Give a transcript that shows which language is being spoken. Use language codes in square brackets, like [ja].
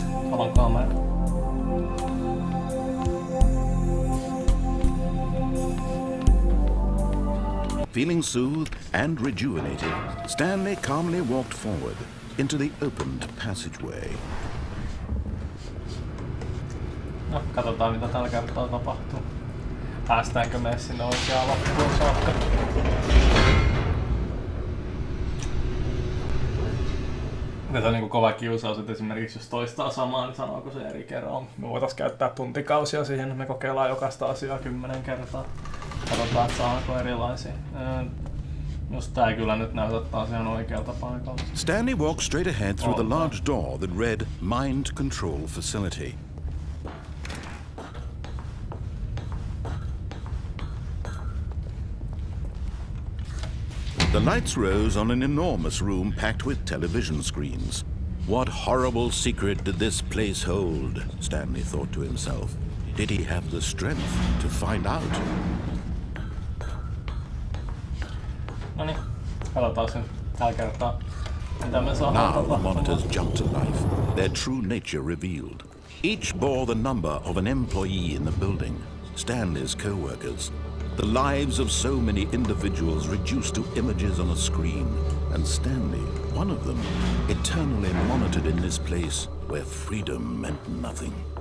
[fi] Avan kamera. [en] Feeling soothed and rejuvenated, Stanley calmly walked forward into the opened passageway. [fi] No, katsotaan mitä tällä kertaa tapahtuu. Päästäänkö me sinne oikeaan loppuun saakka? Se on niinku kova kiusaus, että esimerkiksi jos toistaa samaa, niin sanooko se eri kerran. Me voitais käyttää tuntikausia siihen, me kokeillaan jokaista asiaa 10 kertaa. Katsotaan, että saako erilaisia. Just tää kyllä nyt näytät taas ihan oikealta paikalta. [en] Stanley walked straight ahead through the large door that read Mind Control Facility. The lights rose on an enormous room packed with television screens. What horrible secret did this place hold? Stanley thought to himself. Did he have the strength to find out? [fi] Noniin, katsotaan sen tällä kertaa, mitä me saadaan [en] Now the [fi] tapahtumaan. [en] monitors jumped to life, their true nature revealed. Each bore the number of an employee in the building, Stanley's co-workers. The lives of so many individuals reduced to images on a screen, and Stanley, one of them, eternally monitored in this place where freedom meant nothing.